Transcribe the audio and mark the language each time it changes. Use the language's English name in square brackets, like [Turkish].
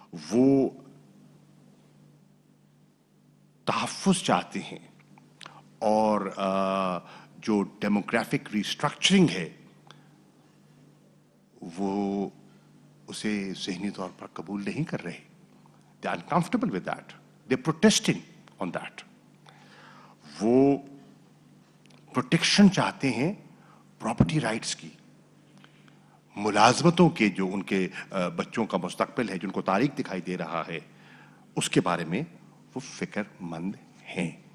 [Urdu] وہ تحفظ چاہتے ہیں, اور جو ڈیموگرافک ریسٹرکچرنگ ہے وہ اسے ذہنی طور پر قبول نہیں کر رہے. [English] They are uncomfortable with that, they protesting on that. [Urdu] وہ پروٹیکشن چاہتے ہیں پراپرٹی رائٹس کی, ملازمتوں کے, جو ان کے بچوں کا مستقبل ہے, جن کو تاریخ دکھائی دے رہا ہے, اس کے بارے میں وہ فکر مند ہیں.